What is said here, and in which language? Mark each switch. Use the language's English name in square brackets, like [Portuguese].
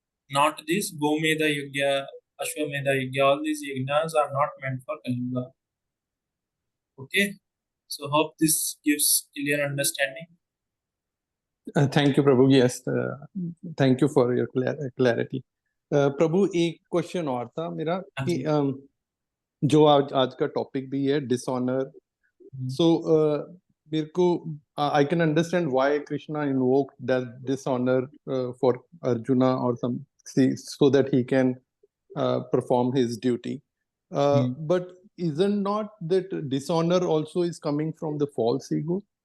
[English] Not this Gomeda Yagya, Ashwamedha Yagya, all these yagnas are not meant for Kali Yuga. Okay, so hope this gives clear understanding. Thank you, Prabhu. Yes, thank you for your clarity. [Hindi] प्रभु एक question और था मेरा कि जो आज का topic भी है डिसऑनर. सो मेरे को [English] I can understand why Krishna invoked that dishonor for Arjuna or some, so that he can perform his duty. But isn't not that dishonor also is coming from the false ego?